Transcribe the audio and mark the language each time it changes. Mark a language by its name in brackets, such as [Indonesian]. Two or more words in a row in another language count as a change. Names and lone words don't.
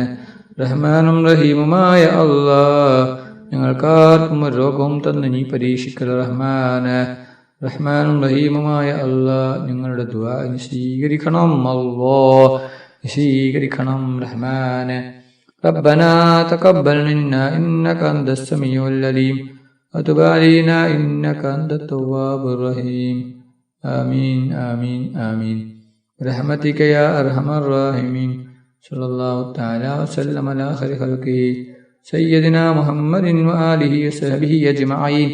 [Malayalam] റഹ്മാനും റഹീമുമായ അല്ലാ, ഞങ്ങൾക്കാർക്കും ഒരു രോഗവും തന്ന് നീ പരീക്ഷിക്കൽ റഹ്മാനെ. റഹ്മാനും റഹീമുമായ അല്ലാ, ഞങ്ങളുടെ ദുആ നീ സ്വീകരിക്കണം അല്ലാ, സ്വീകരിക്കണം റഹ്മാനെ. [Arabic] ربنا تقبل منا إنك أنت السميع العليم وتب علينا إنك أنت التواب الرحيم. آمين آمين آمين برحمتك يا أرحم الراحمين. صلى الله تعالى وسلم على خير خلقه سيدنا محمد وآله وصحبه أجمعين.